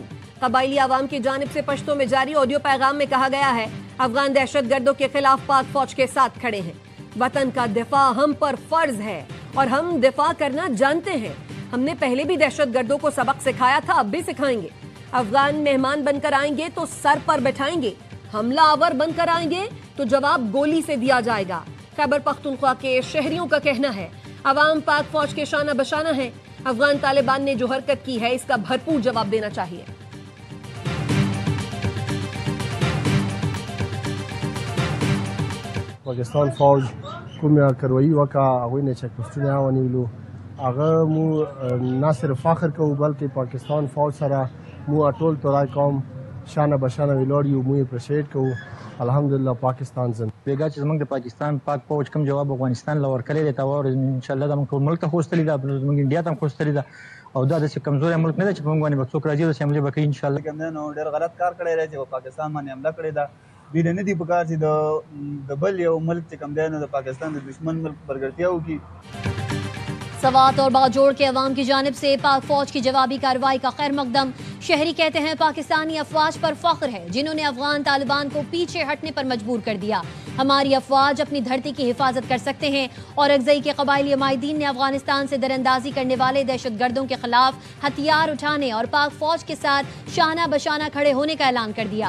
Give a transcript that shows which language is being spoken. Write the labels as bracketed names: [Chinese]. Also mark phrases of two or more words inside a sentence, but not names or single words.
[Urdu] کبائلی عوام کی جانب سے پشتو میں جاری آڈیو پیغام میں کہا گیا ہے افغان دہشتگردوں کے خلاف پاک فوج کے ساتھ کھڑے ہیں. وطن کا دفاع ہم پر فرض ہے اور ہم دفاع کرنا جانتے ہیں. ہم نے پہلے بھی دہشتگردوں کو سبق سکھایا تھا، اب بھی سکھائیں گے. افغان مہمان بن کر آئیں گے تو سر پر بٹھائیں گے، حملہ آور بن کر آئیں گے تو جواب گولی سے دیا جائے گا۔ خیبر پختونخوا کے شہریوں کا کہنا ہے عوام پاک فوج کے شانہ بشانہ ہے، افغان طالبان نے جو حرکت کی ہے اس کا بھرپور جواب دینا چاہیے۔ [Pashto] پاکستان فوج کومه کاروایی وکړه، هغوی نه چک پوسټونه ونیولو، هغه مو نه صرف فخر کوو بلکې پاکستان فوج سره مو ټول تورای قوم شانه بشانه ولاړ یو، مو یې اپریشیټ کوو، الحمدلله پاکستان زنده بیګا چې زموږ د پاکستان پاک فوج کوم جواب افغانستان له ورکړی دی ته وایو انشاءالله دا موږ ټول ملک ته خوستلی ده، زموږ انډیا ته هم خوستلی ده او دا داسې کمزوری ملک نه دی چې په موږ باندې به څوک راځي او داسې حملې به کوي انشاءالله. کوم دی نو ډېر غلط کار کړی دی چې په پاکستان باندې حمله کړې ده. دوی نه دي پکار چې د بل یو ملک چې کوم دی نو د پاکستان د دشمن ملک برګړتیا وکړي. [Urdu] سوات اور باجوڑ کے عوام کی جانب سے پاک فوج کی جوابی کارروائی کا خیر مقدم۔ شہری کہتے ہیں پاکستانی افواج پر فخر ہے جنہوں نے افغان طالبان کو پیچھے ہٹنے پر مجبور کر دیا۔ ہماری افواج اپنی دھرتی کی حفاظت کر سکتے ہیں اور اکزئی کے قبائلی عمائدین نے افغانستان سے دراندازی کرنے والے دہشت گردوں کے خلاف ہتھیار اٹھانے اور پاک فوج کے ساتھ شانہ بشانہ کھڑے ہونے کا اعلان کر دیا۔